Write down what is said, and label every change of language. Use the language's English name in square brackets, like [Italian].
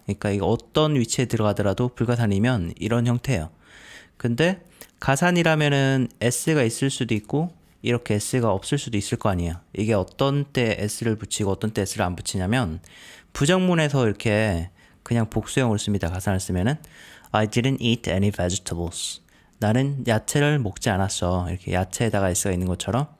[Korean] 그러니까 이거 어떤 위치에 들어가더라도 불가산이면 이런 형태예요. 근데 가산이라면은 s가 있을 수도 있고 이렇게 s가 없을 수도 있을 거 아니에요. 이게 어떤 때 s를 붙이고 어떤 때 s를 안 붙이냐면 부정문에서 이렇게 그냥 복수형으로 씁니다. 가산을 쓰면은 [English] I didn't eat any vegetables. [Korean] 나는 야채를 먹지 않았어. 이렇게 야채에다가 s가 있는 것처럼.